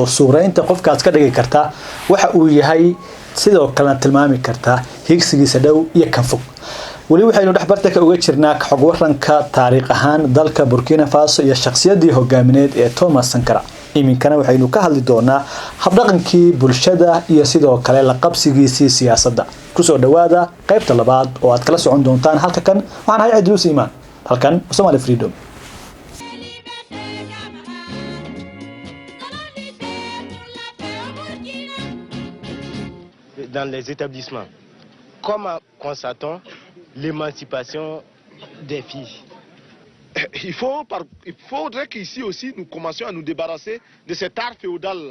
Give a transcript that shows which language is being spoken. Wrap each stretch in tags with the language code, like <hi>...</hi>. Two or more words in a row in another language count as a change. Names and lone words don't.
<so>suureynta qofkaas ka dhigi karta waxa uu yahay sidoo kale tilmaami karta higsigiisa dhow iyo kan fog wali waxaynu dhaxbarta uga jirnaa xog waranka taariikh ahaan dalka Burkina Faso iyo shakhsiyadii hogaamineed ee Thomas Sankara iminkana waxaynu ka hadli doonaa habdhaqankii bulshada iyo sidoo kale la qabsigiisii siyaasadda kusoo dhawaada qaybta labaad oo aad kala socon doontaan halkan waxaan ahay Idris Iman halkan Somali Freedom</so> <fr>dans les établissements. Comment constatons l'émancipation des filles? Il faudrait qu'ici aussi nous commencions à nous débarrasser de cet art féodal.</fr>